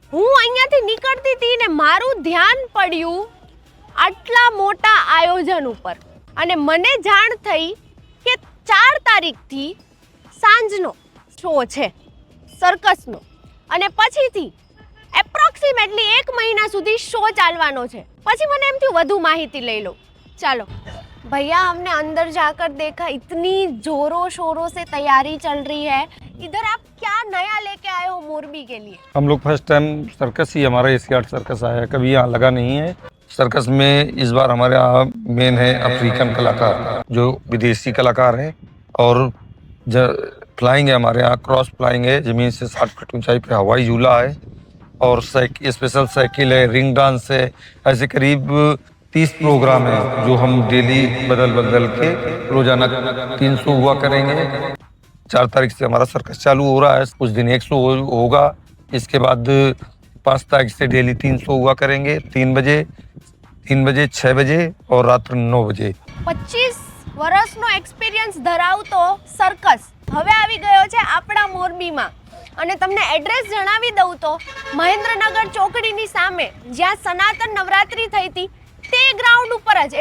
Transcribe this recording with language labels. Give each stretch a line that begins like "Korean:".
Gujarati: હું અહીંયાથી નીકળતી હતી ને મારું ધ્યાન પડ્યું આટલા મોટા આયોજન ઉપર, અને મને જાણ થઈ કે 4 તારીખથી સાંજનો શો છે સર્કસનો, અને પછીથી એપ્રોક્સિમેટલી 1 મહિના સુધી શો ચાલવાનો છે. પછી મને એમ થયું વધુ માહિતી લઈ લો.
Hindi: ચાલો भैया, हमने अंदर जाकर देखा इतनी जोरों शोरों से तैयारी चल रही है. इधर आप क्या नया लेके आए हो मोरबी के लिए? हम लोग फर्स्ट टाइम सर्कस ही हमारा एशियाड सर्कस आया है, कभी यहाँ लगा नहीं है. सर्कस में इस बार हमारे यहाँ मेन है अफ्रीकन कलाकार, जो विदेशी कलाकार हैं, और फ्लाइंग है हमारे यहाँ, क्रॉस फ्लाइंग है, जमीन से 60 फीट ऊंचाई पे हवाई झूला है, और स्पेशल साइकिल है, रिंग डांस है. ऐसे करीब 30 प्रोग्राम है जो हम डेली बदल बदल के रोजाना 300 हुआ करेंगे. 4 तारीख से हमारा सर्कस चालू हो रहा है, कुछ दिन 100 होगा, इसके बाद 5 तारीख से डेली 300 हुआ करेंगे. 3 बजे, 6 बजे और रात्र 9 बजे.
Gujarati: 25 વર્ષનો એક્સપિરિયન્સ ધરાવતો સર્કસ હવે આવી ગયો છે આપણા મોરબીમાં. અને તમને એડ્રેસ જણાવી દઉં તો મહેન્દ્રનગર ચોકડીની સામે જ્યાં સનાતન નવરાત્રી થઈ હતી તે ગ્રાઉન્ડ ઉપર જ.